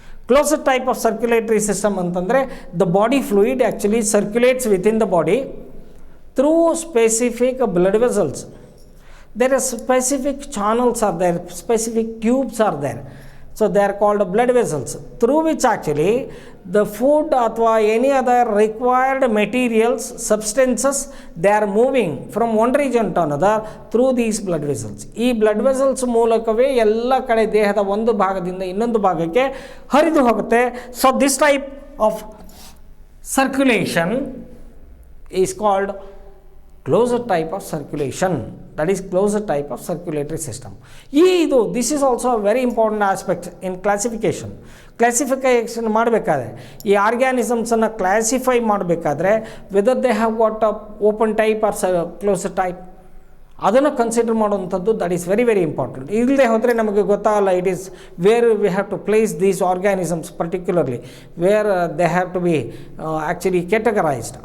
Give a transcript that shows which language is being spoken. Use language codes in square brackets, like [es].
[en] closed type of circulatory system [kn] ಅಂತಂದರೆ [en] The body fluid actually circulates within the body through specific blood vessels. There are specific channels are there, specific tubes are there. So they are called blood vessels, through which actually the food [kn] ಅಥವಾ [en] any other required materials, substances, they are moving from one region to another through these blood vessels. [kn] ಈ blood vessels ಮೂಲಕವೇ ಎಲ್ಲ ಕಡೆ ದೇಹದ ಒಂದು ಭಾಗದಿಂದ ಇನ್ನೊಂದು ಭಾಗಕ್ಕೆ ಹರಿದು ಹೋಗುತ್ತೆ. [en] So this type of circulation is called closed type of circulation, that is closed type of circulatory system. This is also a very important aspect in classification [kn] ಮಾಡಬೇಕಾದ್ರೆ ಈ ಆರ್ಗ್ಯಾನಿಸಮ್ಸನ್ನು ಕ್ಲಾಸಿಫೈ ಮಾಡಬೇಕಾದ್ರೆ [en] whether they have what open type or closed type [kn] ಅದನ್ನು consider ಮಾಡುವಂಥದ್ದು [en] That is very very important. [kn] ಇಲ್ಲದೆ ಹೋದರೆ ನಮಗೆ ಗೊತ್ತಾಗಲ್ಲ [en] It is where we have to place these organisms particularly where they have to be actually categorised.